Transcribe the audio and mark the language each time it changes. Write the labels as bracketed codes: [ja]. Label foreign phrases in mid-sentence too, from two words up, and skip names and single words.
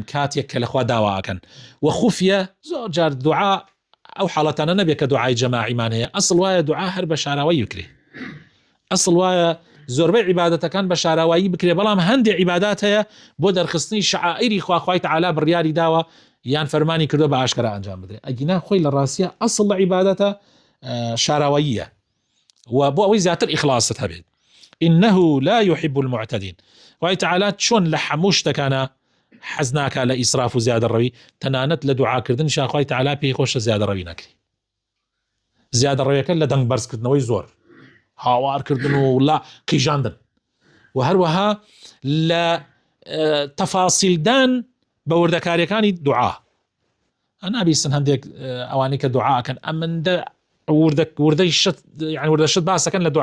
[ckb] کاتێک کە لەخوا داواکەن وخفية زۆر جار دوعا ئەو حاڵەتانە نەبێت کە دوعای جەماعیمان هەیە ئەسڵ وایە دوعا هەر بە شاراوەی بکرێ ئەسڵ وایە زۆربەی عیبادەتەکان بە شاراوایی بکرێ بەڵام هەندێک عیبادات هەیە بۆ دەرخستنی شعائری خوا تەعالا بڕیاری داوە یان فەرمانی کردو بە ئاشکرا ئەنجام بدرێت ئەگینا خۆی لە ڕاستیە ئەسڵ لە عیبادەتە شاراوەییە و بۆ ئەوەی زیاتر ئیخلاست هەبێت. [ar] إنه لا يحب المعتدين [ckb] خوا تەعالا چۆن لە هەموو شتەکانە حەز ناکا لە ئیسراف و زیادەڕەوی تەنانەت لە دوعاکردنیشان خوا تەعالا پێی خۆشە زیادەڕەوی نەکرێ زیادەڕەویەکە لە دەنگ بەرزکردنەوەی زۆر هاوارکردن و لا قیژاندن و هەروەها لە تەفاسیلدان بە وردەکاریەکانی دوعا ئەنابیستن هەندێک ئەوانەی کە دوعاکەن ئەمەندە وردەی شت يعني وردە شت باسەکەن لە